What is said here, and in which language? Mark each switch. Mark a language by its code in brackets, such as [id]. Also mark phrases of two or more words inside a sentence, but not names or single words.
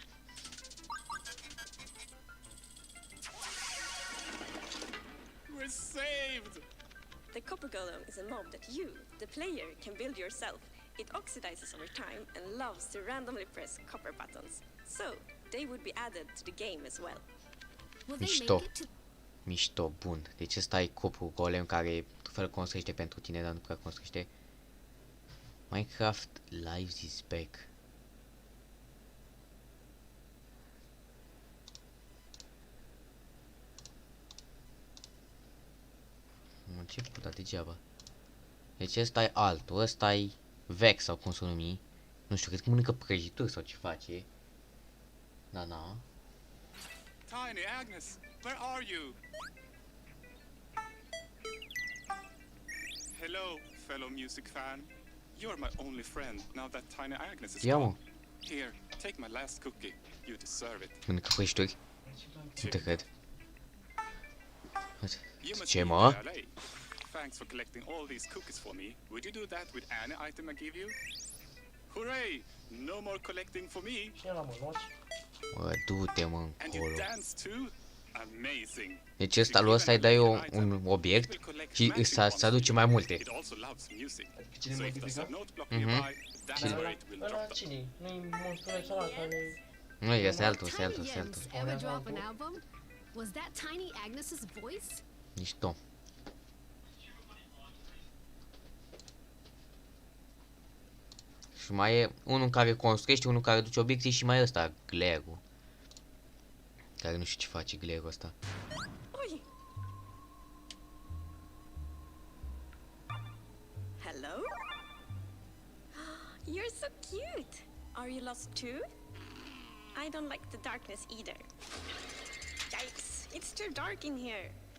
[en] We're saved! The copper golem is a mob that you, the player, can build yourself. It oxidizes over time and loves to randomly press copper buttons. So, they would be added to the game as well. [ro] Mișto. Mișto, bun. Deci ăsta e copul golem care tot felul construiește pentru tine, dar nu prea construiește. [en] Minecraft Lives is back. [ro] Am început, dar degeaba. Deci ăsta e altul, ăsta e vex sau cum să numi. Nu știu, cred că mănâncă prăjituri sau ce face. Da, na. [en] Tiny Agnes, where are you? Hello, fellow music fan. You're my only friend now that Tiny Agnes is gone. Here, take my last cookie. You deserve it. [ro] Mănâncă prăjituri. Nu te cred. [en] You must [ro] Ce [en] be [ro] mă? [en] in LA. Thanks for collecting all these cookies for me. Would you do that with any item I give you? Hooray! No more collecting for me. [ro] Bă, du-te mă [en] And you [ro] încolo. [en] dance too? Amazing. [ro] Deci ăsta lui ăsta îi dai un obiect și îți aduce mai multe. [en] It also loves music. [ro] Cine [en] So if there's a [ro] modifică? [en] note block nearby, that's where it will drop them. [ro] Cine? Nu-i monstrul ăla care... Nu, ăsta e altul, ăsta e altul, ăsta e altul. [en] Ever drop an album? Was that Tiny Agnes's voice? [ro] Mișto. Și mai e unul care construiește, unul care duce obiecții și mai e ăsta, Glare-ul. Care nu știu ce face Glare-ul ăsta. [en] Oi! Hello? You're so cute! Are you lost too? I don't like the darkness either. Yikes! It's too dark in here.